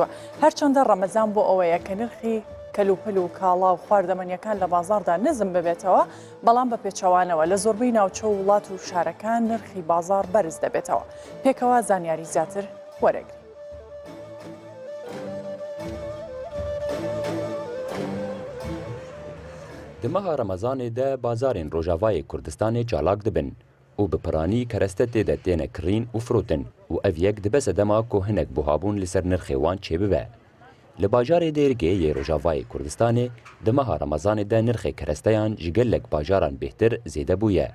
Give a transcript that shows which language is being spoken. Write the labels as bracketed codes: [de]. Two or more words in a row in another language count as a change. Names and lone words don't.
[ckb] هەرچەندە ڕەمەزان بۆ ئەوەیە کە نرخی کەلوپەل و کاڵا و خواردەمەنیەکان لە بازاردا نزم ببێتەوە، بەڵام بە پێچەوانەوە لە زۆربەی ناوچە و وڵات و شارەکان نرخی بازار بەرز دەبێتەوە. پێکەوە زانیاری زیاتر وەرەگرن. [ku] دمەها ڕەمەزانێدا بازارên Rojavayê Kurdistanê çalak dibin û bi piranî kerestetê de têne kirîn û firotin û ev yek dibe sedema ku hinek buhabûn li ser nirxê wan çêbibe. Li bajarê Dêrikê yê Rojavayê Kurdistanê demaha Remezanê de nirxê keresteyan ji gelek bajaran bêhtir zêde bûye.